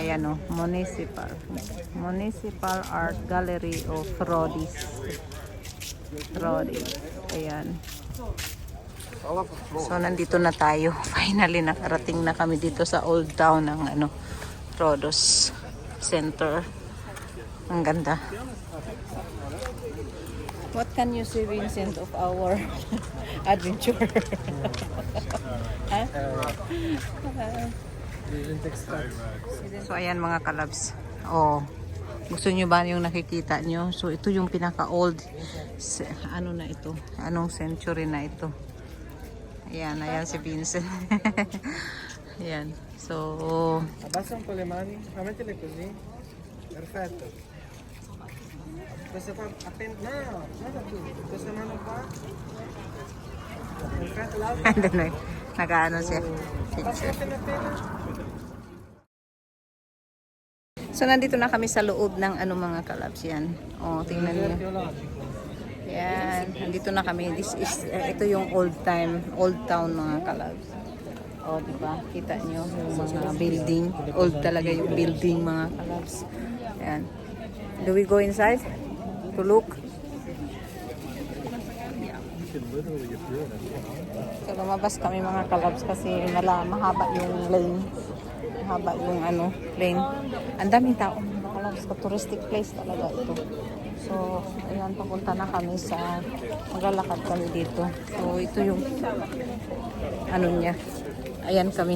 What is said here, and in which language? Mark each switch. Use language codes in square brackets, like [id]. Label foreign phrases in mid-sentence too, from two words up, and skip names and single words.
[tl] Ayan Municipal Art Gallery of Rhodes. Ayan. So nandito na tayo. Finally nakarating na kami dito sa Old Town ng Rhodes Center. Ang ganda. [en] What can you say, Vincent, of our adventure? [tl] So ayan mga kalabs. Gusto nyo ba yung nakikita nyo? So ito yung pinaka old na ito? Anong century na ito? Ayan si Vincent. Ayan. So [it] Abbassa un po le mani, mettile così. Perfetto. Questa qua appena guarda tu, questa mano qua. Perfetto, l'altra. [tl] Nag-ano siya. Picture. So nandito na kami sa loob ng mga kalabs yan. Tingnan niyo. Yan, nandito na kami. Ito yung old town mga kalabs. Diba? Kita nyo yung mga building. Old talaga yung building mga kalabs. Yan. [en] Do we go inside to look? [tl] So lumabas kami mga kalabs kasi mahaba yung lane. Mahaba yung lane. Ang daming tao mga kalabs. [en] Touristic place [tl] talaga ito. So ayan, papunta na kami maglalakad kami dito. So ito yung niya. Ayan kami.